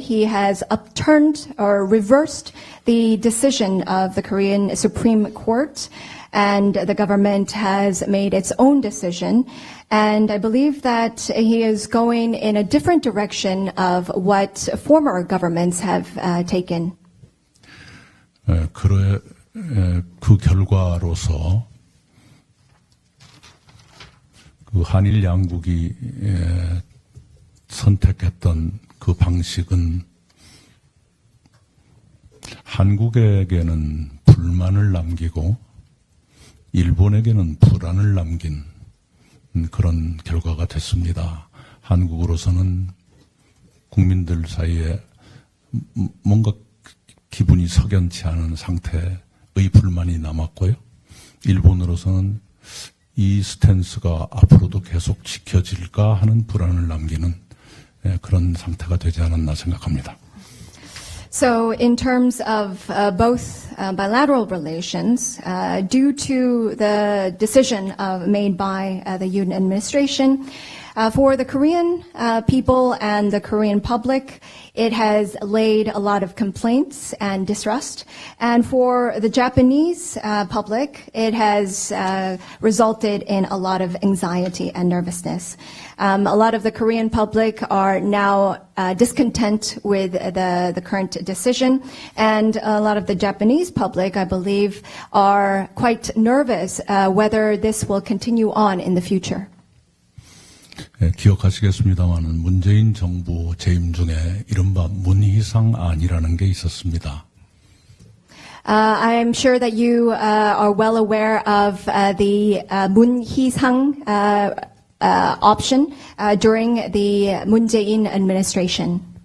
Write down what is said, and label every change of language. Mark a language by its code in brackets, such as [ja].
[en] He has upturned or reversed the decision of the Korean Supreme Court and the government has made its own decision. And I believe that he is going in a different direction of what former governments have taken. [ko] 그 결과로서 그 한일 양국이 선택했던 그 방식은 한국에게는 불만을 남기고 일본에게는 불안을 남긴 그런 결과가 됐습니다. 한국으로서는 국민들 사이에 뭔가 기분이 석연치 않은 상태의 불만이 남았고요. 일본으로서는 이 스탠스가 앞으로도 계속 지켜질까 하는 불안을 남기는 그런 상태가 되지 않았나 생각합니다. [en] So in terms of both bilateral relations, due to the decision made by the Yoon administration, for the Korean people and the Korean public, it has laid a lot of complaints and distrust. And for the Japanese public, it has resulted in a lot of anxiety and nervousness. A lot of the Korean public are now discontent with the current decision, and a lot of the Japanese public, I believe, are quite nervous whether this will continue on in the future. [ko] 기억하시겠습니다마는 문재인 정부 재임 중에 이른바 문희상안이라는 게 있었습니다. [en] I'm sure that you are well aware of the 문희상 option during the Moon Jae-in administration.